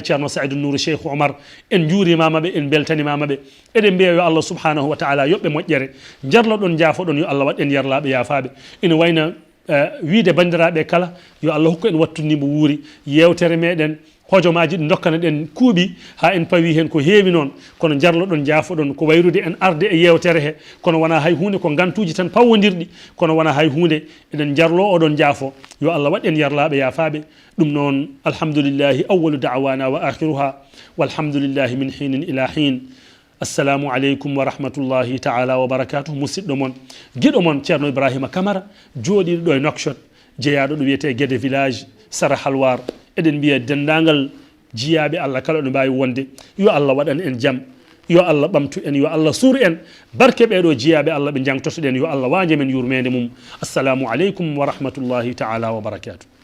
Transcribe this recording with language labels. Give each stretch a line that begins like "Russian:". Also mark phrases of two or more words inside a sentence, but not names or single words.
Fula: ceerno Saïdou Nour Cheikh Oumar en juurimamaɓe en beltanimamaɓe eɗen mbiya yo Allah
Arabic: سبحانه وتعالى
Fula: yoɓɓe moƴƴere jarloɗon jaafoɗon yo Allah waɗ en yarlaɓe yafaɓe ina wayna wiide bandiraɓe kala yo Allah hokku en wattudnimo wuuri yewtere meɗen hojomaji ɗi dokkana ɗen kuuɓi ha en pawi hen ko heewi noon kono jarloɗon jaafoɗon ko wayrude en arde e yewtere he kono wona hay hunde ko gantuji tan pawodirɗi kono wona hay hunde eɗen jarlo oɗon jaafo yo Allah waɗ en yarlaɓe yafaɓe ɗum noon
Arabic: الحمد لله أول دعوانا وآخرها والحمد لله من حين إلى حين السلام عليكم ورحمة الله تعالى وبركاته
Fula: musidɗo moon guiɗo moon ceerno Ibrahima Camara jooɗiɗo ɗo e Nouakchott jeeyaɗo ɗo wiyete Guédé village Sara Halwar eɗen mbiya dendagal jiyaɓe Allah kala ɗo mbawi wonde yo Allah waɗan en jaam yo Allah ɓamtu en yo Allah suur en barke ɓeɗo jiyaɓe Allah ɓe jangtotoɗen yo Allah waje men yurmede mum
Arabic: السلام عليكم ورحمة الله تعالى وبركاته